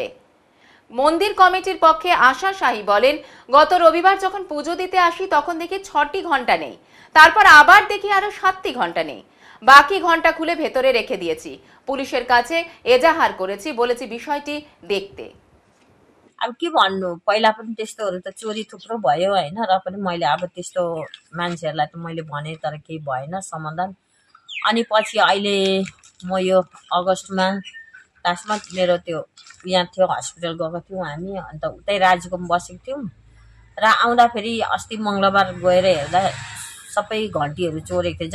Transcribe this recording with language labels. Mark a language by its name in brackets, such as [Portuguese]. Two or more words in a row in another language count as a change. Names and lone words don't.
[Bangla] মন্দির কমিটির পক্ষে আশা শাহী বলেন, গত রবিবার যখন পুজো দিতে আসি তখন দেখি 6টি ঘণ্টা নেই, তারপর আবার দেখি আরো 7টি ঘণ্টা নেই। বাকি ঘণ্টা খুলে ভেতরে রেখে দিয়েছি। পুলিশের কাছে এজাহার করেছি, বলেছি বিষয়টি দেখতে। [Nepali] अब के भन्नु, पहिला पनि त्यस्तोहरू त चोरी थुप्रो भयो होइन, र पनि मैले अब त्यस्तो मान्छेहरूलाई त मैले भने तर केही भएन समाधान। अनि पछि अहिले म यो अगस्टमा लास्टमा मेरो त्यो यहाँ थियो हस्पिटल गएको थियौँ हामी, अन्त उतै राजीकोमा बसेको थियौँ र आउँदाखेरि अस्ति मङ्गलबार गएर हेर्दा सबै घन्टीहरू चोरेको थियो।